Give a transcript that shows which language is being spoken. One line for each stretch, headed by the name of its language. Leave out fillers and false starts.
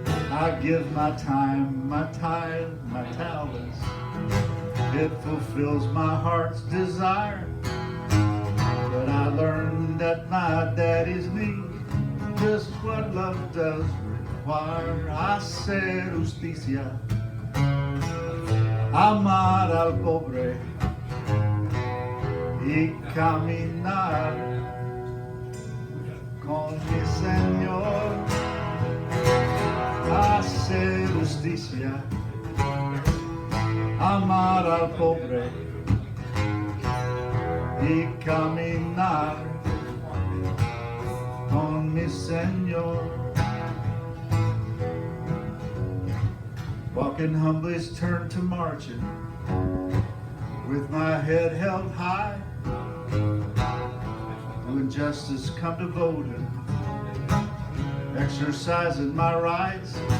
English: I give my time, my tithe, my talents. It fulfills my heart's desire. But I learned at my daddy's knee just what love does require.
Spanish: Hacer justicia, amar al pobre y caminar con mi Señor. Hacer justicia, amar al pobre y caminar con mi Señor.
English: Walking humbly's turned to marching, with my head held high. Doing justice come to voting, exercising my rights.